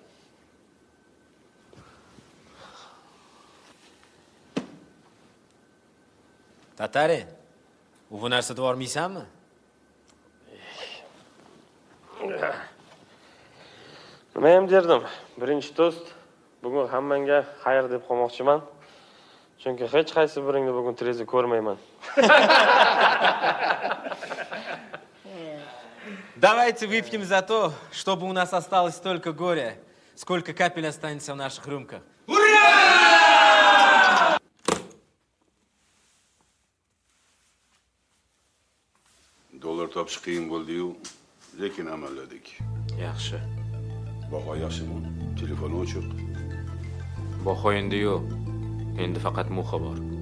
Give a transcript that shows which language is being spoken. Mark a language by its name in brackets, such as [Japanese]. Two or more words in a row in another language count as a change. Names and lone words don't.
[Uzbek] Tatari, bu narsada bormaysanmi? Nima ham derdim? Birinchi do'st, bugun hammangga xayr deb qolmoqchiman. Chunki hech qaysi biringni bugun Tereza ko'rmayman. [Russian] Давайте выпьем за то, чтобы у нас осталось столько горя, сколько капель останется в наших рюмках. [Uzbek] Dollar topish qiyin bo'ldi-yu, lekin amalladik. Yaxshi. Baho yaxshimi? Telefoni o'chiq. Baho endi yo'q. Endi faqat muxa bor.